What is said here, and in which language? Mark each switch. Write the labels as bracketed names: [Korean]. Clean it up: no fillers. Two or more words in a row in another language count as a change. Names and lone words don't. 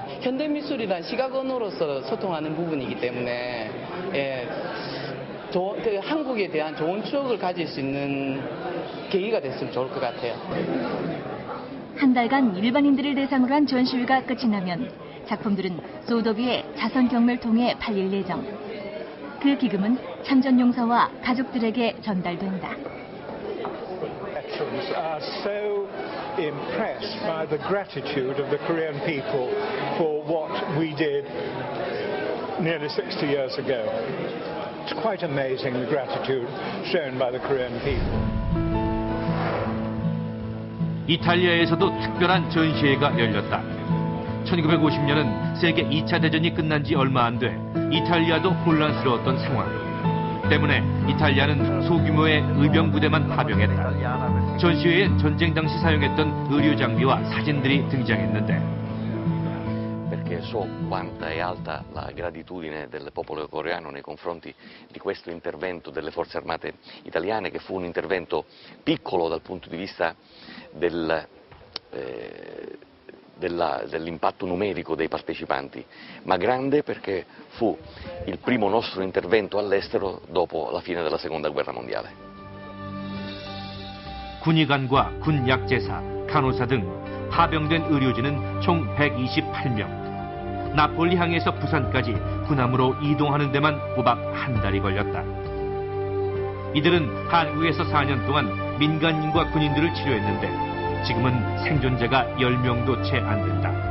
[Korean] 현대미술이란 시각 언어로서 소통하는 부분이기 때문에 그 한국에 대한 좋은 추억을 가질 수 있는 계기가 됐으면 좋을 것 같아요. 한 달간 일반인들을 대상으로 한 전시회가 끝이 나면 작품들은 소더비의 자선 경매를 통해 팔릴 예정. 그 기금은 참전용사와 가족들에게 전달된다. [English] Veterans are so impressed by the gratitude of the Korean people for what we did nearly 60 years ago. It's quite amazing the gratitude shown by the Korean people. [Korean] 이탈리아에서도 특별한 전시회가 열렸다. 1950년은 세계 2차 대전이 끝난 지 얼마 안 돼 이탈리아도 혼란스러웠던 상황. 때문에 이탈리아는 소규모의 의병 부대만 파병했다. 전시회엔 전쟁 당시 사용했던 의료 장비와 사진들이 등장했는데 [Italian] perché so quanta è alta la gratitudine del popolo coreano nei confronti di questo intervento delle forze armate italiane, che fu un intervento piccolo dal punto di vista dell'impatto numerico dei partecipanti, ma grande perché fu il primo nostro intervento all'estero dopo la fine della Seconda Guerra Mondiale. [Korean] 군의관과 군 약제사, 간호사 등 파병된 의료진은 총 128명. 나폴리 항에서 부산까지 군함으로 이동하는 데만 꼬박 한 달이 걸렸다. 이들은 한국에서 4년 동안 민간인과 군인들을 치료했는데 지금은 생존자가 10명도 채 안 된다.